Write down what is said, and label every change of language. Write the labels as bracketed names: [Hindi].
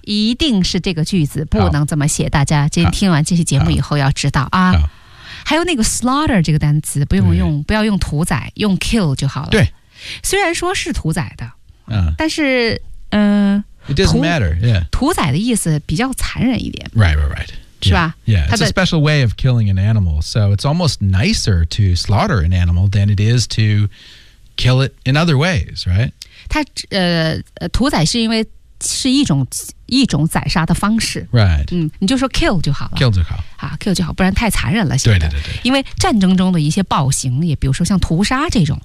[Chinese] 一定是这个句子不能这么写，大家今天听完这期节目以后要知道啊。还有那个 slaughter 这个单词不用用，不要用屠宰，用 kill 就好了。对，虽然说是屠宰的，但是 [English] It doesn't matter. Yeah， [Chinese] 屠宰的意思比较残忍一点。 [English] Right, right, right. [Chinese] 是吧 [English] yeah, it's a special way of killing an animal. So it's almost nicer to slaughter an animal than it is to kill it in other ways, right? [Chinese] 它屠宰是因为是一种宰杀的方式。 [English] Right.、 [Chinese] 你就说 kill 就好了。 Kill 就好。啊 ,kill 就好不然太残忍了现在。对对对对。因为战争中的一些暴行也比如说像屠杀这种、